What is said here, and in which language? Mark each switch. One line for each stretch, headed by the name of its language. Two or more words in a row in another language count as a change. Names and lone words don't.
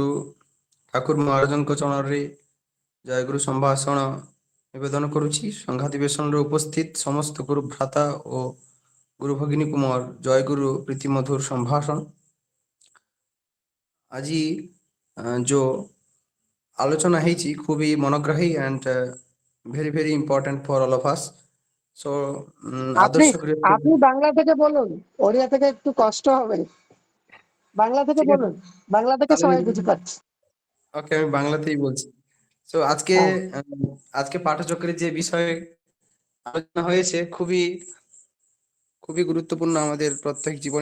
Odia: ଠାକୁର ମହାରାଜଙ୍କ ଚରଣରେ ଜୟଗୁରୁ ସମ୍ଭାଷଣ ନିବେଦନ କରୁଛି। ସଂଘାଧିବେଶନରେ ଉପସ୍ଥିତ ସମସ୍ତ ଗୁରୁ ଭ୍ରାତା ଓ ଗୁରୁ ଭଗିନୀ କୁମାର, ଜୟଗୁରୁ ପ୍ରୀତି ମଧୁର ସମ୍ଭାଷଣ। ଆଜି ଜୋ ଆଲୋଚନା ହେଇଛି
Bangla: খুবই মনোগ্রাহী
English: and very very important for all of us. So
Bangla: আপনি আদর্শ গৃহ, আপনি বাংলা থেকে বলুন, ওড়িয়া থেকে একটু কষ্ট হবে। বাংলা থেকে ঠিক আছে বলুন, বাংলা থেকে তাহলে সবাই বুঝতে পারছে। ওকে, আমি বাংলাতেই বলছি। তো আজকে হ্যাঁ, আজকে পাঠচক্রে যে বিষয়ে আলোচনা হয়েছে খুবই খুবই গুরুত্বপূর্ণ আমাদের প্রত্যেক জীবনে।